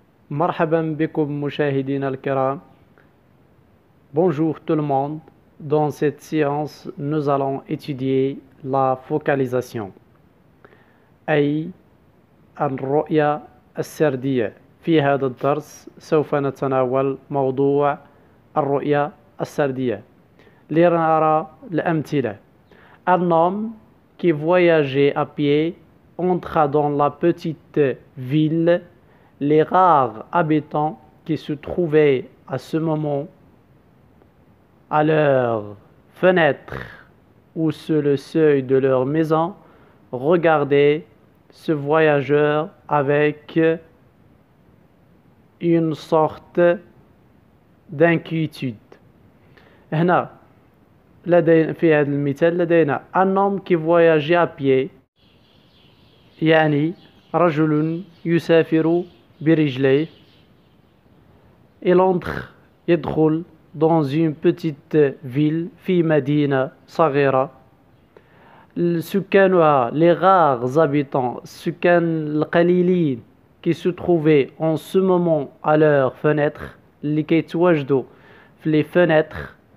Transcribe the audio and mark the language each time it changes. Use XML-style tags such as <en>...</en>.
<ar>مرحبا بكم مشاهدينا الكرام.</ar> <fr>Bonjour tout le monde. Dans cette séance, nous allons étudier la focalisation.</fr> <ar>أي الرؤية السردية. في هذا الدرس سوف نتناول موضوع الرؤية السردية. لنرى الأمثلة.</ar> <fr>Un homme qui voyageait à pied entra dans la petite ville. Les rares habitants qui se trouvaient à ce moment à leur fenêtre ou sur le seuil de leur maison regardaient ce voyageur avec une sorte d'inquiétude.</fr> <ar>هنا في هذا المثال لدينا</ar> <fr>un homme qui voyageait à pied</fr> <ar>يعني رجل يسافر برجليه.</ar> <fr>Il</fr> <ar>يدخل</ar> <fr>dans une petite ville</fr> <ar>في مدينة صغيرة. سكانها</ar> <fr>les rares habitants</fr> <ar>السكان القليلين</ar> <fr>qui se trouvaient en ce moment à leurs fenêtres</fr> <ar>اللي كيتواجدوا في</ar> <fr>les fenêtres</fr>